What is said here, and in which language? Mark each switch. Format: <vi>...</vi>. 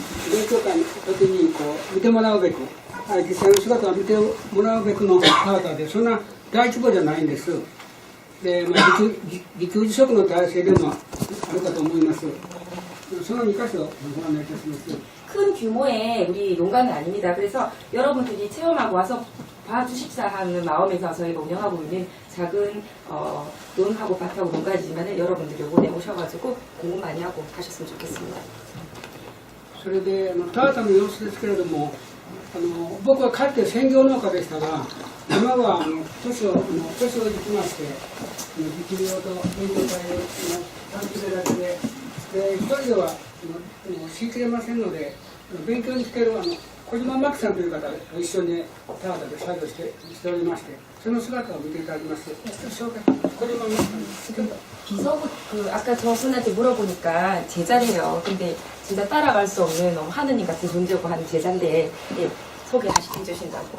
<ja>勉強会の時にこう見てもらうべく、実際の姿を見てもらうべくの田畑で、そんな大規模じゃないんです。で、自給自足の体制でもあるかと思います。その2箇所ご案内いたします。</ja> <ko>큰 규모의 우리 농가는 아닙니다. 그래서 여러분들이 체험하고 와서 봐주십사 하는 마음에서 저희가 운영하고 있는 작은 논하고 밭하고 농가지만 여러분들이 요번에 오셔가지고 공부 많이 하고 가셨으면 좋겠습니다.</ko> <ja>それで田畑の様子ですけれども、僕はかつて専業農家でしたが、今は年をいきまして、自給用と勉強会を短期でだけで、一人ではしきれませんので、勉強に来ている小島真紀さんという方と一緒に田畑で作業しておりまして、その姿を見ていただきます。小島真紀さん。</ja> <ko>비서부 아까 저 분한테 물어보니까 제자래요. 근데 진짜 따라갈 수 없는 너무 하느님 같은 존재고 하는 제자인데 예, 소개해 주신다고.</ko>